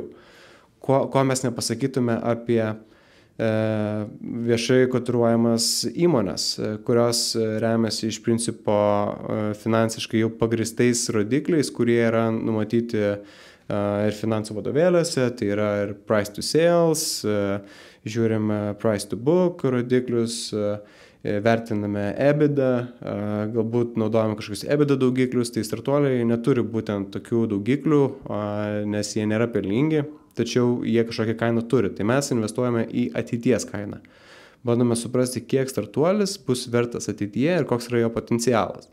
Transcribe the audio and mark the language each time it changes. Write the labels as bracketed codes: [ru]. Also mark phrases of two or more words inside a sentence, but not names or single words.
[lt] Ko mes nepasakytume apie viešai kotiruojamas įmonės, kurios remiasi iš principo finansiškai jau pagristais rodikliais, kurie yra numatyti ir finansų vadovėliuose, tai yra ir [en] price to sales, [lt] žiūrime [en] price to book [lt] rodiklius, vertiname EBITDA, galbūt naudojame kažkokius EBITDA daugiklius, tai startuoliai neturi būtent tokių daugiklių, nes jie nėra pelningi, tačiau jie kažkokią kainą turi. Tai mes investuojame į ateities kainą. Bandome suprasti, kiek startuolis bus vertas ateityje ir koks yra jo potencialas.